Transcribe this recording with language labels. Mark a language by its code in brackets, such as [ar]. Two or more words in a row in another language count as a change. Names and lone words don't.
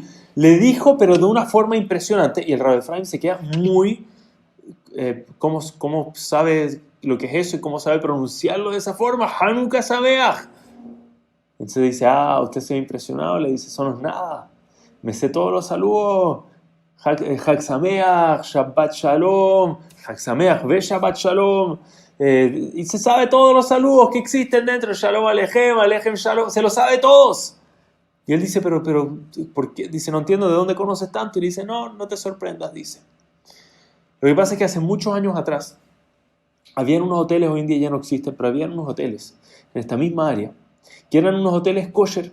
[es] Le dijo, pero de una forma impresionante, y el Rabbi Efraim se queda muy, ¿cómo sabe lo que es eso y cómo sabe pronunciarlo de esa forma? [he] חנוכה שמח. [es] Entonces dice, usted se ve impresionado, le dice, eso no es nada. Me sé todos los saludos, [he] חג שמח, שבת שלום, חג שמח ושבת שלום. [es] Y se sabe todos los saludos que existen dentro, [he] שלום עליכם, עליכם שלום, [es] se lo sabe todos. Y él dice, pero, ¿por qué? Dice, no entiendo de dónde conoces tanto. Y dice, no te sorprendas, dice. Lo que pasa es que hace muchos años atrás, habían unos hoteles, hoy en día ya no existen, pero habían unos hoteles en esta misma área, que eran unos hoteles kosher.